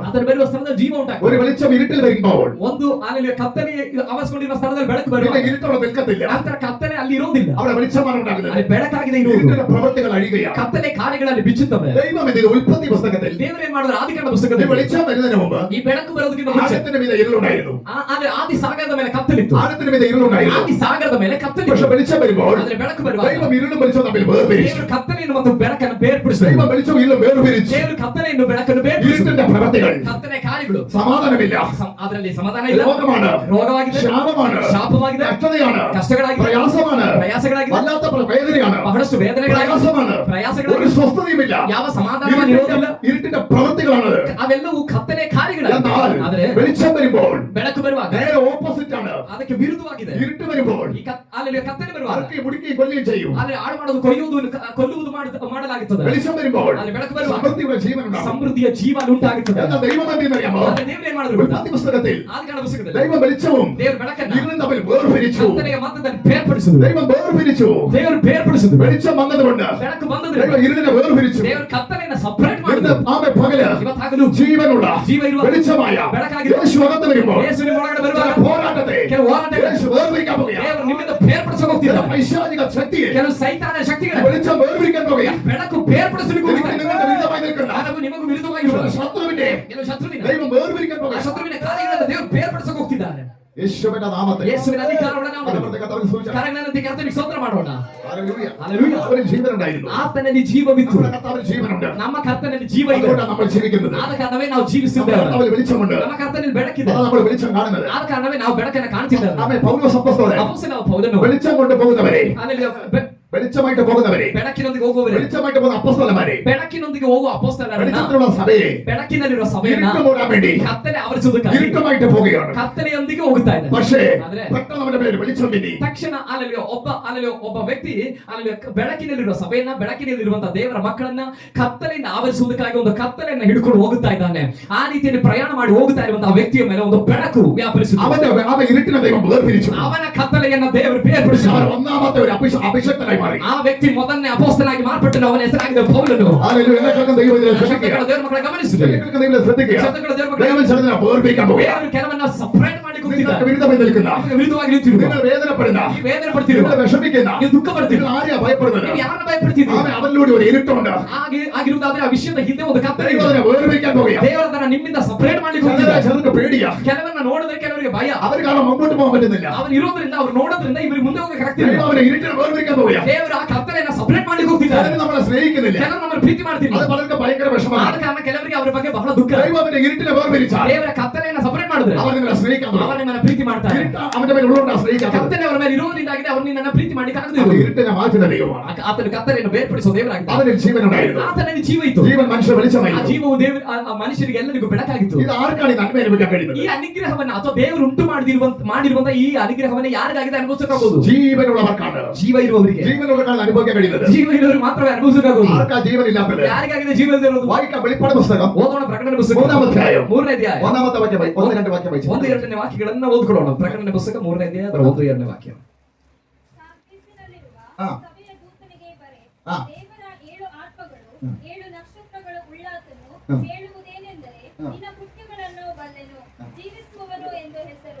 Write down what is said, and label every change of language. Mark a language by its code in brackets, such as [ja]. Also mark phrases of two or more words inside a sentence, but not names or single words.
[kn] ಆತನ ಬರುವ ಸ್ಥಳದಲ್ಲಿ ಜೀವ [ml] ഒരു [kn] ಉಂಟಾಗ್ತದೆ. [ml] വെളിച്ചം ഇരുട്ടിൽ വരുമ്പോൾ [kn] ಒಂದು ಆಮೇಲೆ ಕತ್ತಲೆ ಆವರಿಸಿಕೊಂಡಿರುವ ಸ್ಥಳದಲ್ಲಿ ಬೆಳಕು ಬರುವ [ml] പിന്നെ ഇരുട്ടവിടെ നിൽക്കത്തില്ല. [kn] ನಂತರ ಕತ್ತಲೆ ಅಲ್ಲಿ ಇರೋದಿಲ್ಲ. [ml] അവിടെ വെളിച്ചമാണ് ഉണ്ടാകുന്നത്. [kn] ಅಲ್ಲಿ ಬೆಳಕಾಗಿದೆ ಇರುವುದು. [ml] ഇരുട്ടിന്റെ പ്രവൃത്തികൾ അഴിയുകയാണ്. [kn] ಕತ್ತಲೆ ಕಾರ್ಯಗಳಲ್ಲಿ ಬಿಚ್ಚುತ್ತವೆ. [ml] ദൈവം ഇതിൽ ഉൽപ്പത്തി പുസ്തകത്തിൽ [kn] ದೇವರು ಏನ್ ಮಾಡಿದ್ರು? ಆದಿಕಾಂಡ [ml] ഈ [kn] ಪುಸ್ತಕದಲ್ಲಿ [ml] വെളിച്ചം വരുന്നതിന് മുമ്പ് [kn] ಈ ಬೆಳಕು ಬರೋದಕ್ಕಿಂತ ಮುಂಚೆ [ml] ആഴത്തിന് മീതെ ഇരുളുണ്ടായിരുന്നു. [kn] ಆದಿ ಸಾಗರದ ಮೇಲೆ ಕತ್ತಲಿತ್ತು. [ml] ആഴത്തിന് മീതെ ഇരുളുണ്ടായിരുന്നു. [kn] ಆದಿ ಸಾಗರದ ಮೇಲೆ [ml] പക്ഷെ [kn] ಕತ್ತಲಿತ್ತು. [ml] വെളിച്ചം വരുമ്പോൾ [kn] ಆದ್ರೆ ಬೆಳಕು ಬರುವಾಗ [ml] ദൈവം ഇരുളും വെളിച്ചം തമ്മിൽ വേർപിരിച്ചു. [kn] ದೇವರು ಕತ್ತಲೆಯನ್ನು ಮತ್ತು ಬೆಳಕನ್ನು ಬೇರ್ಪಡಿಸಿದರು. [ml] ദൈവം വെളിച്ചം ഇരുളും വേർപിരിച്ചു. [kn] ದೇವರು ಕತ್ತಲೆಯನ್ನು ಬೆಳಕನ್ನು ಬೇರ್ಪಡಿಸಿದರು. [ml] ഇരുട്ടിന്റെ പ്രവൃത്തികൾ, [kn] ಕತ್ತಲೆ ಕಾರ್ಯಗಳು, [ml] സമാധാനമില്ല, [kn] ಅದರಲ್ಲಿ ಸಮಾಧಾನ ಇಲ್ಲ, [ml] രോഗമാണ്, [kn] ರೋಗವಾಗಿದೆ, [ml] ശാപമാണ്, [kn] ಶಾಪವಾಗಿದೆ, [ml] കഷ്ടതയാണ്, [kn] ಕಷ್ಟಗಳಾಗಿದೆ, [ml] പ്രയാസമാണ്, [kn] ಪ್ರಯಾಸಗಳಾಗಿದೆ, [ml] വല്ലാത്ത വേദനയാണ്, [kn] ಬಹಳಷ್ಟು ವೇದನೆಗಳಾಗಿದೆ, [ml] പ്രയാസമാണ്, ഒരു [kn] ಪ್ರಯಾಸಗಳಾಗಿದೆ, [ml] സ്വസ്ഥതയുമില്ല, [kn] ಯಾವ ಸಮಾಧಾನವನ್ನು ಇರೋದಿಲ್ಲ. [ml] ഇരുട്ടിന്റെ പ്രവൃത്തികളാണ്. [kn] ಅವೆಲ್ಲವೂ ಕತ್ತಲೆ ಕಾರ್ಯಗಳಾಗಿದೆ. [ml] എന്നാൽ [kn] ಆದರೆ [ml] വെളിച്ചം വരുമ്പോൾ [kn] ಬೆಳಕು ಬರುವಾಗ [ml] നേരെ ഓപ്പോസിറ്റ് ആണ്. [kn] ಅದಕ್ಕೆ ವಿರುದ್ಧವಾಗಿದೆ. [ml] ഇരുട്ട് വരുമ്പോൾ [kn] ಅಲ್ಲಿ ಅಲ್ಲಿ ಕತ್ತಲೆ ಬರುವಾಗ [ml] അറുക്കുകയും മുടിക്കുകയും കൊല്ലുകയും ചെയ്യും. [kn] ಅಲ್ಲಿ ಹಾಳು ಮಾಡೋದು ಕೊಯ್ಯುವುದು ಕೊಲ್ಲುವುದು ಮಾಡಲಾಗುತ್ತದೆ. [ml] വെളിച്ചം വരുമ്പോൾ [kn] ಅಲ್ಲಿ ಬೆಳಕು ಬರುವಾಗ [ml] സമൃദ്ധിയുടെ ജീവൻ ഉണ്ടാകും. [kn] ಸಮೃದ್ಧಿಯ ಜೀವನ ಉಂಟಾಗುತ್ತದೆ. [ml] എന്നാൽ ദൈവം എന്തെന്നറിയാമോ? [kn] ಆದರೆ ದೇವರು ಏನ್ ಮಾಡಿದ್ರು ಗೊತ್ತಾ? [ml] ആദ്യ പുസ്തകത്തിൽ [kn] ಆದಿಕಾಂಡ ಪುಸ್ತಕದಲ್ಲಿ [ml] ദൈവം വെളിച്ചവും [kn] ದೇವರು ಬೆಳಕನ್ನ [ml] ഇരുളും തമ്മിൽ വേർപിരിച്ചു. [kn] ಕತ್ತಲೆಯ ಮಧ್ಯದಲ್ಲಿ ಬೇರ್ಪಡಿಸಿದ್ರು. [ml] ദൈവം വേർപിരിച്ചു. [kn] ದೇವರು ಬೇರ್ಪಡಿಸಿದ್ರು. [ml] വെളിച്ചം വന്നതുകൊണ്ട് [kn] ಬೆಳಕು ಬಂದದ್ರಿಂದ [ml] ദൈവം ഇരുളിനെ വേർപിരിച്ചു. [kn] ದೇವರು ಕತ್ತಲೆಯನ್ನ ಸಪರೇಟ್ ಮಾಡಿದ್ರು. [ml] ആമേ പകല് [kn] ಇವತ್ತಾಗಲು [ml] ജീവനുള്ള [kn] ಜೀವ ಇರುವ [ml] വെളിച്ചമായ [kn] ಬೆಳಕಾಗಿರುವ [ml] യേശു അകത്ത് വരുമ്പോൾ [kn] ಯೇಸುವಿನ ಒಳಗಡೆ ಬರುವಾಗ [ml] പോരാട്ടത്തെ [kn] ಕೆಲವು ಹೋರಾಟಗಳು [ml] യേശು വേർപിരിക്കാൻ പോകുകയാണ്. [kn] ದೇವರು ನಿಮ್ಮಿಂದ ಬೇರ್ಪಡಿಸೋಕೆ ಹೋಗ್ತಿದ್ದಾರೆ. [ml] പൈശാചിക ശക്തിയെ [kn] ಕೆಲವು ಸೈತಾನ ಶಕ್ತಿಗಳು [ml] വെളിച്ചം വേർപിരിക്കാൻ പോകുകയാണ്. [kn] ಬೆಳಕು ಬೇರ್ಪಡಿಸಲಿಕ್ಕೆ ಹೋಗ್ತಿದ್ದಾರೆ. [ml] നിങ്ങൾക്ക് വിരുദ്ധമായി നിൽക്കുന്ന [kn] ಹಾಗೂ ನಿಮಗೂ ವಿರುದ್ಧವಾಗಿರುವ [ml] ശത്രുവിന്റെ [kn] ಕೆಲವು ಶತ್ರುವಿನ [ml] ദൈവം വേർപിരിക്കാൻ [kn] ಆ [ml] പോകുകയാണ്. [kn] ಶತ್ರುವಿನ ಕಾರ್ಯಗಳನ್ನು ದೇವರು ಬೇರ್ಪಡಿಸೋಕೆ ಹೋಗ್ತಿದ್ದಾರೆ. [ml] യേശുവിന്റെ നാമത്തിൽ [kn] ಯೇಸುವಿನ ಅಧಿಕಾರವುಳ್ಳ ನಾಮದಲ್ಲಿ [ml] കർത്താവിന്റെ കർത്താവിനെ സ്തുതിച്ചാൽ. [kn] ಕರಗಳಂತೆ ಕರ್ತನಿಗೆ ಸ್ತೋತ್ರ ಮಾಡೋಣ. [ml] ഹല്ലേലൂയ. [kn] ಹಲ್ಲೆಲೂಯಾ. [ml] അവന് ജീവനുണ്ടായിരുന്നു. [kn] ಆತನಲ್ಲಿ ಜೀವವಿತ್ತು. [ml] നമ്മുടെ കർത്താവിന് ജീവനുണ്ട്. [kn] ನಮ್ಮ ಕರ್ತನಲ್ಲಿ ಜೀವ ಇದೆ. [ml] അതുകൊണ്ടാണ് നമ്മൾ ജീവിക്കുന്നത്. [kn] ಆದ ಕಾರಣವೇ ನಾವು [ml] നമ്മുടെ [kn] ಜೀವಿಸಿದ್ದೇವೆ. [ml] കർത്താവിൽ വെളിച്ചമുണ്ട്. [kn] ನಮ್ಮ ಕರ್ತನಲ್ಲಿ ಬೆಳಕಿದೆ. [ml] അതാണ് നമ്മൾ വെളിച്ചം കാണുന്നത്. [kn] ಆದ ಕಾರಣವೇ ನಾವು ಬೆಳಕನ್ನು ಕಾಣ್ತಿದ್ದೇವೆ. [ml] ആമേൻ. പൗലോസ് അപ്പോസ്തലൻ [kn] ಅಪೊಸ್ತಲನಾದ ಪೌಲನು [ml] വെളിച്ചം കൊണ്ട് പോകുന്നവരെ, [kn] ಆಮೇಲೆ [ml] വെളിച്ചമായിട്ട് പോകുന്നവരെ, [kn] ಬೆಳಕಿನೊಂದಿಗೆ ಹೋಗುವವರೇ, [ml] വെളിച്ചമായിട്ട് പോകുന്ന അപ്പോസ്തലന്മാരെ, [kn] ಬೆಳಕಿನೊಂದಿಗೆ ಹೋಗುವ ಅಪೊಸ್ತಲರನ್ನ, [ml] വെളിച്ചത്തിലുള്ള സഭയെ [kn] ಬೆಳಕಿನಲ್ಲಿರುವ ಸಭೆಯನ್ನ [ml] ഇരുട്ട് മൂടാൻ വേണ്ടി [kn] ಕತ್ತಲೆ ಆವರಿಸುವುದಕ್ಕಾಗಿ [ml] ഇരുട്ടുമായിട്ട് പോവുകയാണ്. [kn] ಕತ್ತಲೆಯೊಂದಿಗೆ ಹೋಗ್ತಾ ಇದೆ. [ml] പക്ഷേ [kn] ಆದ್ರೆ [ml] പെട്ടെന്ന് അവന്റെ പേര് വെളിച്ചം മിന്നി. [kn] ತಕ್ಷಣ ಅಲ್ಲಿ ಒಬ್ಬ ವ್ಯಕ್ತಿ ಅಲ್ಲಿ ಬೆಳಕಿನಲ್ಲಿರುವ ಸಭೆಯನ್ನ, ಬೆಳಕಿನಲ್ಲಿರುವಂತಹ ದೇವರ ಮಕ್ಕಳನ್ನ ಕತ್ತಲೆಯಿಂದ ಆವರಿಸುವುದಕ್ಕಾಗಿ ಒಂದು ಕತ್ತಲೆಯನ್ನ ಹಿಡ್ಕೊಂಡು ಹೋಗುತ್ತಾ ಇದ್ದಾನೆ. ಆ ರೀತಿಯಲ್ಲಿ ಪ್ರಯಾಣ ಮಾಡಿ ಹೋಗುತ್ತಾ ಇರುವಂತಹ ವ್ಯಕ್ತಿಯ ಮೇಲೆ ಒಂದು ಬೆಳಕು ವ್ಯಾಪರಿಸುತ್ತದೆ. [ml] അവന്റെ ഇരുട്ടിനെ ദൈവം വേർതിരിച്ചു. [kn] ಅವನ ಕತ್ತಲೆಯನ್ನ ದೇವರು ಬೇರ್ಪಡಿಸಿದರು. [ml] അവൻ ഒന്നാമത്തെ ഒരു അഭിഷക്തനായി മാറി. [kn] ಆ ವ್ಯಕ್ತಿ ಮೊದಲನೇ ಅಪೊಸ್ತಲನಾಗಿ ಮಾರ್ಪಟ್ಟನು. ಅವನ ಹೆಸರಾಗಿದೆ ಪೌಲನು. [ml] ഹല്ലേലൂയ. എല്ലാവർക്കും ദൈവം ഇതിനെ ശ്രദ്ധിക്കുക. [kn] ದೇವರ ಮಕ್ಕಳ ಗಮನಿಸಿದೆ. [ml] എല്ലാവർക്കും ദൈവം ശ്രദ്ധിക്കുക. [kn] ದೇವರ ಮಕ್ಕಳ [ml] ദൈവം ചിലതിനെ വേർതിരിക്കാൻ പോകുക. [kn] ದೇವರು ಕೆಲವನ್ನ ಸಪರೇಟ್ ಮಾಡಿ [ml] നിങ്ങൾക്ക് [kn] ಕೂತಿದ್ದಾರೆ. [ml] വിരുദ്ധമായി നിൽക്കുന്ന, [kn] ವಿರುದ್ಧವಾಗಿ ನಿಂತಿರುವ, [ml] നിങ്ങൾ വേദനപ്പെടുന്ന, [kn] ನೀವು ವೇದನೆ ಪಡ್ತಿರುವ, [ml] നിങ്ങൾ വിഷമിക്കുന്ന, [kn] ನೀವು ದುಃಖ ಪಡ್ತಿರುವ, [ml] നിങ്ങൾ ആരെയാ ഭയപ്പെടുന്നത്? [kn] ನೀವು ಯಾರನ್ನ ಭಯಪಡ್ತಿದ್ದೀರಿ? [ml] അവനിലൂടെ ഒരു ഇരുട്ടുണ്ട്. [kn] ಆಗಿರುವುದಾದ್ರೆ ಆ ವಿಷಯದ ಹಿಂದೆ ಒಂದು ಕತ್ತಲೆ ಇದೆ. [ml] ദൈവം അതിനെ വേർതിരിക്കാൻ പോകുക. [kn] ದೇವರನ್ನ ನಿಮ್ಮಿಂದ ಸಪರೇಟ್ ಮಾಡ್ಲಿಕ್ಕೆ ಹೋಗ್ತಿದ್ದಾರೆ. [ml] ചിലർക്ക് പേടിയാ. [kn] ಕೆಲವನ್ನ ನೋಡಿದ್ರೆ ಕೆಲವರಿಗೆ ಭಯ. [ml] അവർ കാരണം മുമ്പോട്ട് പോകാൻ പറ്റുന്നില്ല. [kn] ಅವನು ಇರೋದ್ರಿಂದ ಅವ್ರು ನೋಡೋದ್ರಿಂದ ಇವರು ಮುಂದೆ ಹೋಗಕ್ಕೆ ಆಗ್ತಿಲ್ಲ. [ml] ദൈവം അവനെ ഇരുട്ടിനെ വേർതിരിക്കാൻ പോകുക. [kn] ದೇವರು ಆ ಕತ್ತಲೆಯನ್ನ ಸಪರೇಟ್ ಮಾಡ್ಲಿಕ್ಕೆ ಹೋಗ್ತಿದ್ದಾರೆ. [ml] ചിലർ നമ്മളെ സ്നേഹിക്കുന്നില്ല. [kn] ಕೆಲವರು ನಮ್ಮನ್ನು ಪ್ರೀತಿ ಮಾಡ್ತಿಲ್ಲ. [ml] അത് പലർക്ക് ഭയങ്കര [kn] ಆದ [ml] വിഷമമാണ്. [kn] ಕಾರಣ ಕೆಲವರಿಗೆ ಅವರ ಬಗ್ಗೆ ಬಹಳ ದುಃಖ. [ml] ദൈവം അവന്റെ ഇരുട്ടിനെ വേർതിരിച്ചാൽ [kn] ದೇವರ ಕತ್ತಲೆಯನ್ನ ಸಪರೇಟ್ ಮಾಡಿದ್ರೆ [ml] അവർ നിങ്ങളെ സ്നേഹിക്കാൻ തുടങ്ങും. [kn] ಅವರು ನಿಮ್ಮನ್ನ ಪ್ರೀತಿ ಮಾಡ್ತಾರೆ. [ml] ഇരുട്ട് അവന്റെ മേൽ ഉള്ളതുകൊണ്ടാണ് സ്നേഹിക്കാൻ തുടങ്ങുന്നത്. [kn] ಕತ್ತಲೆ ಅವರ ಮೇಲೆ ಇರೋದ್ರಿಂದಾಗಿದೆ ಅವರು ನಿನ್ನನ್ನ ಪ್ರೀತಿ ಮಾಡ್ಲಿಕ್ಕೆ [ml] അവൻ [kn] ಆಗದಿಲ್ಲ. [ml] ഇരുട്ടിനെ മാറ്റുന്ന ദൈവമാണ്. [kn] ಆತನ ಕತ್ತಲೆಯನ್ನು ಬೇರ್ಪಡಿಸುವ ದೇವರಾಗಿದ್ದಾನೆ. [ml] അവനിൽ ജീവനുണ്ടായിരുന്നു. [kn] ಆತನಲ್ಲಿ ಜೀವ ಇತ್ತು. [ml] ജീവൻ മനുഷ്യ [kn] ಆ [ml] വെളിച്ചമായിരുന്നു. [kn] ಜೀವವು ದೇವರು ಆ ಮನುಷ್ಯರಿಗೆ ಎಲ್ಲರಿಗೂ ಬೆಳಕಾಗಿತ್ತು. [ml] ഇത് ആർക്കാണ് ഈ നന്മ അനുഭവിക്കാൻ [kn] ಈ [ml] കഴിയുന്നത്? [kn] ಅನುಗ್ರಹವನ್ನ ಅಥವಾ ದೇವರು ಉಂಟು ಮಾಡಿರುವಂತ ಈ ಅನುಗ್ರಹವನ್ನ ಯಾರಿಗಾಗಿದೆ ಅನುಭವಿಸಕ್ಕಾಗೋದು? [ml] ജീവനുള്ളവർക്കാണ്. [kn] ಜೀವ ಇರುವವರಿಗೆ, [ml] ജീവനുള്ളവർക്കാണ് അനുഭവിക്കാൻ കഴിയുന്നത്. [kn] ಜೀವ ಇರುವವರು ಮಾತ್ರವೇ ಅನುಭವಿಸಕ್ಕಾಗೋದು. [ml] ആർക്കാ ജീവനില്ലാത്തത്? [kn] ಯಾರಿಗಾಗಿದೆ ಜೀವ ಇರೋದು? [ml] വായിക്കാം വെളിപ്പാട് പുസ്തകം [kn] ಓದೋಣ ಪ್ರಕಟಣೆ ಪುಸ್ತಕ [ml] 3-ാം അധ്യായം [kn] 3ನೇ ಅಧ್ಯಾಯ [ml] 1-ാമത്തെ വാക്യം 1-2 വാക്യം വായിച്ചു. [kn] 1-2 ವಾಕ್ಯಗಳನ್ನ ಓದ್ಕೊಳ್ಳೋಣ. ಪ್ರಕಟಣೆ ಪುಸ್ತಕ 3ನೇ ಅಧ್ಯಾಯ 1-2 ವಾಕ್ಯ. ಸಾರ್ದಿಸಿನಲ್ಲಿರುವ ಹಾ. ಸಭೆಯ ದೂತನಿಗೆ ಬರೆ. ಹಾ. ದೇವರ 7 ಆತ್ಮಗಳು 7 ನಕ್ಷತ್ರಗಳು ಉಳ್ಳಾತನು ಹ್ಮ್. ಹೇಳುವುದೇನೆಂದರೆ, ಹಾ. ನಿನ್ನ ಕೃತ್ಯಗಳನ್ನು ಬಲ್ಲೆನು, ಜೀವಿಸುವವನು ಎಂದು ಹೆಸರು,